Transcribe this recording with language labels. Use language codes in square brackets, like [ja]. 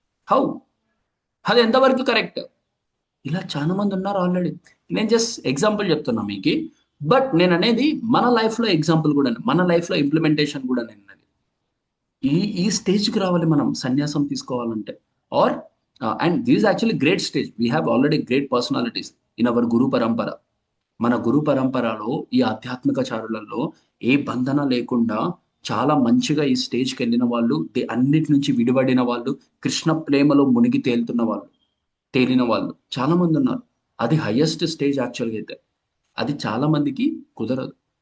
[te] How అది ఎంతవరకు correct? ఇలా చాలా మంది ఉన్నారు ఆల్రెడీ. నేను జస్ట్ ఎగ్జాంపుల్ చెప్తున్నా మీకు. బట్ నేను అనేది మన లైఫ్లో ఎగ్జాంపుల్ కూడా, మన లైఫ్లో ఇంప్లిమెంటేషన్ కూడా నేను ఈ స్టేజ్కి రావాలి మనం సన్యాసం తీసుకోవాలంటే. [en] Or and this is actually great stage. We have already great personalities in our Guru Parampara. [te] మన గురు పరంపరలో ఈ ఆధ్యాత్మిక చారులలో ఏ బంధన లేకుండా చాలా మంచిగా ఈ స్టేజ్కి వెళ్ళిన వాళ్ళు, అన్నిటి నుంచి విడిపడిన వాళ్ళు, కృష్ణ ప్రేమలో మునిగి తేలిన వాళ్ళు చాలా మంది ఉన్నారు. అది హైయెస్ట్ స్టేజ్ యాక్చువల్గా అయితే. అది చాలా మందికి కుదరదు.